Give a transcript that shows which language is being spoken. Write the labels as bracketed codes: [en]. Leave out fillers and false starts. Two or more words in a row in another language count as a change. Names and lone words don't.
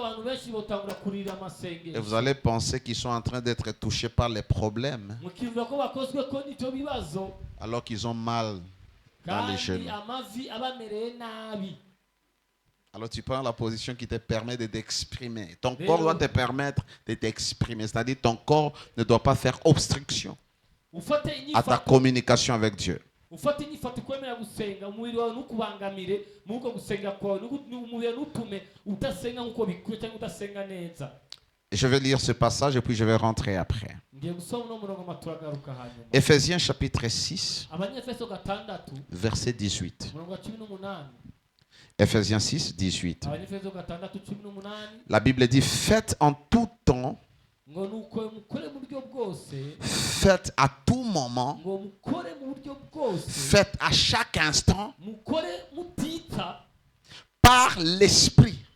[fr] Et vous allez penser qu'ils sont en train d'être touchés par les problèmes, alors qu'ils ont mal dans les genoux. Alors tu prends la position qui te permet de t'exprimer. Ton corps doit te permettre de t'exprimer. C'est-à-dire ton corps ne doit pas faire obstruction. à ta communication avec Dieu. [rw] ufate inyifato kwemera gusenga umubiri wawe nukubangamire muko gusenga kwawe umubiri nutume utasenga nkuko bikwiye cyangwa utasenga neza. [fr] Je vais lire ce passage et puis je vais rentrer après. Éphésiens chapitre 6, verset 18. Éphésiens 6, 18. La Bible dit, faites en tout temps, faites à tout moment, faites à chaque instant, par l'Esprit.